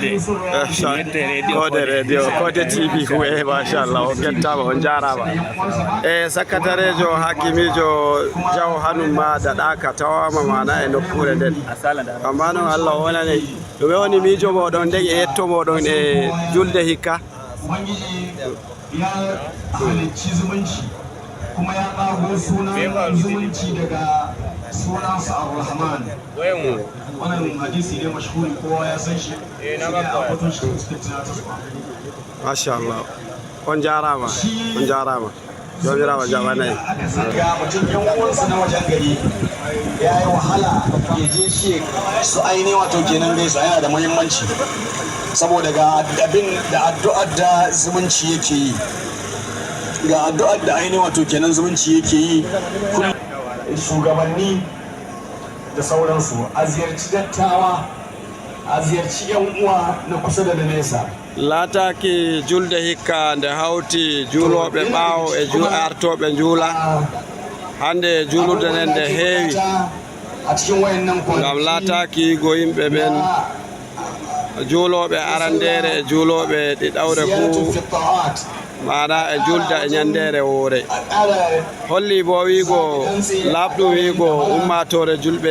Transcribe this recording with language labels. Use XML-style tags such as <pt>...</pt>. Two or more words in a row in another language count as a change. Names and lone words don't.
<ff>Kode radio Kode TV huwe mashallah o gettama on jarama e sakatarejo hakimijo jaw hanuma daɗaka tawama mana e nokkure nden amma noon Allah wonani ɗume woni miijo moɗon nden e yetto moɗon e julde hikka.</ff> <ha>ya halicci zumunci kuma ya ƙago sunan zumunci daga sunansa Ar-Rahman wannan hadisi ne mashhuri kowa ya san shi na ba ka shi</ha> <ar>ما شاء الله</ar> <ff>on jarama jomirawo jaɓanayi</ff> <ha>ga mutum yan uwansa na wajen gari ya yi wahala ya je shi su aini wato kenan gaisa yana da muhimmanci saboda ga abin da addu'ar da zumunci yake yi ga addu'ar da aini wato kenan zumunci yake yi shugabanni da sauransu a ziyarci dattawa a ziyarci yan uwa na kusa da nesa</ha> <ff>laataki julde hikka nde hawti juuloɓe ɓaawo e artoɓe juula hande juulude nden nde heewi ngam laataki go yimɓe ɓen juuloɓe arandere e juuloɓe ɗiɗawre fuu mana e julda e ñandere woore holli bo wiigo laaɓɗum wiigo ummatore julɓe</ff>